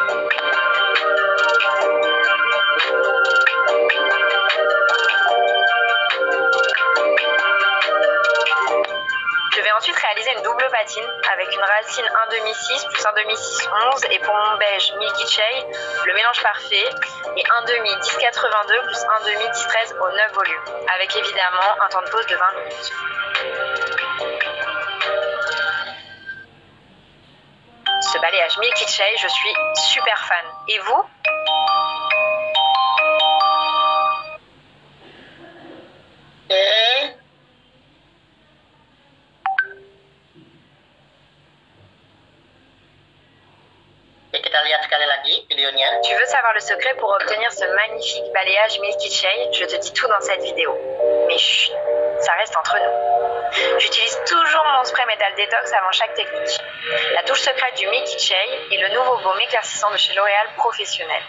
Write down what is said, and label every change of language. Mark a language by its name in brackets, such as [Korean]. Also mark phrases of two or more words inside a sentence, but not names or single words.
[French] Je vais ensuite réaliser une double patine avec une racine 1,5 plus 1,6 11 et pour mon beige Milky Shade, le mélange parfait et 1,5 10,82 plus 1,5 10,13 au 9 volumes avec évidemment un temps de pause de 20 minutes. Ce balayage Milky Shade, je suis super fan. Et vous? [Indonesian] Kita lihat sekali lagi videonya. [French] Tu veux savoir le secret pour obtenir ce magnifique balayage Milky Shade? Je te dis tout dans cette vidéo. Mais chut, ça reste entre nous. J'utilise toujours mon spray Metal Detox avant chaque technique. La touche secrète du Milky Shade est le nouveau baume éclaircissant de chez L'Oréal Professionnel.